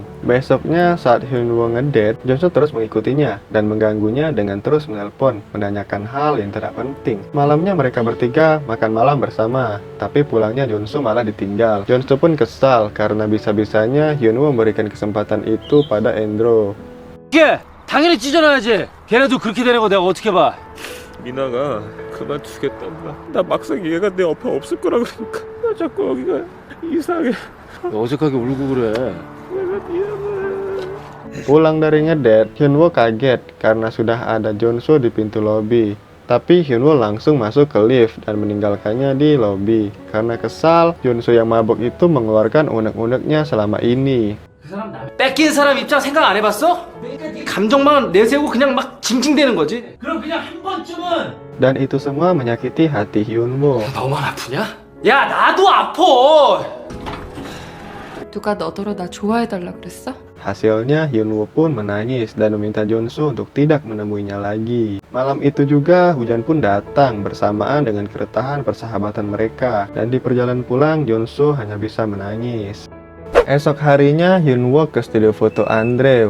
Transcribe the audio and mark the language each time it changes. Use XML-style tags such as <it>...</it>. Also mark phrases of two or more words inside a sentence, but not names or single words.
<id>Besoknya saat Hyunwoo ngedate, Junsu terus mengikutinya dan mengganggunya dengan terus menelpon, menanyakan hal yang tidak penting. Malamnya mereka bertiga makan malam bersama, tapi pulangnya Junsu malah ditinggal. Junsu pun kesal karena bisa-bisanya Hyunwoo memberikan kesempatan itu pada Endro.</id> <ko>이게 당연히 찢어놔야지. 걔네도 그렇게 되는 거 내가 어떻게 봐? 미나가 그만두겠단다. 나 막상 얘가 내 옆에 없을 거라 그러니까 나 자꾸 여기가 이상해. 어색하게 울고 그래. 내가 미안해.</ko> <id>Pulang dari ngedate, Hyunwoo kaget karena sudah ada Junsu di pintu lobi. Tapi Hyunwoo langsung masuk ke lift dan meninggalkannya di lobi. Karena kesal, Junsu yang mabuk itu mengeluarkan unek-uneknya selama ini.</id> <ko>뺏긴 사람 입장 생각 안 해봤어? 감정만 내세우고 그냥 막 징징대는 거지? 그럼 그냥 한 번쯤은</ko> <id>Dan itu semua menyakiti hati Hyunwoo.</id> <ko>너만 아프냐? 야 나도 아파. 누가 너더러 나 좋아해달라 그랬어?</ko> <id>Hasilnya Hyunwoo pun menangis dan meminta Junsu untuk tidak menemuinya lagi. Malam itu juga hujan pun datang bersamaan dengan keretahan persahabatan mereka. Dan di perjalanan pulang Junsu hanya bisa menangis. Esok harinya Hyunwoo ke studio foto Andre.</id>